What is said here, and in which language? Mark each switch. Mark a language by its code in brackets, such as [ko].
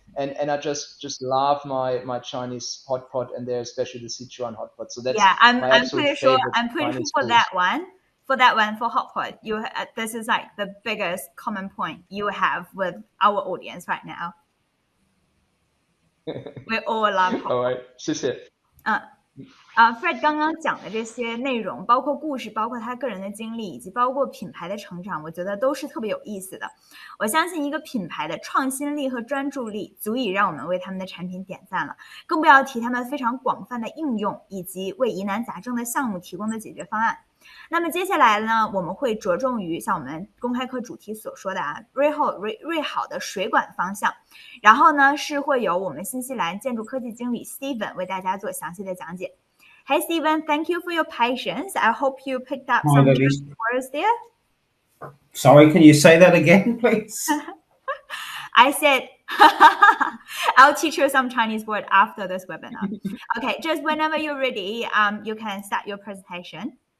[en] And I just love my Chinese hot pot, and there especially the Sichuan hot pot. So that's I'm pretty sure for that one. For hot pot, this is like the biggest common point you have with our audience right now. We all love hot pot. All right, [zh] 谢谢。 Fred 刚刚讲的这些内容，包括故事，包括他个人的经历，以及包括品牌的成长，我觉得都是特别有意思的。我相信一个品牌的创新力和专注力足以让我们为他们的产品点赞了，更不要提他们非常广泛的应用，以及为疑难杂症的项目提供的解决方案。那么接下来呢，我们会着重于像我们公开课主题所说的REHAU的水管方向，然后呢是会由我们新西兰建筑科技经理 Steven 为大家做详细的讲解。 [en] Hey Steven, thank you for your patience. I hope you picked up some words there. Sorry, can you say that again, please? I said, I'll teach you some Chinese word after this webinar. Okay, just whenever you're ready, you can start your presentation.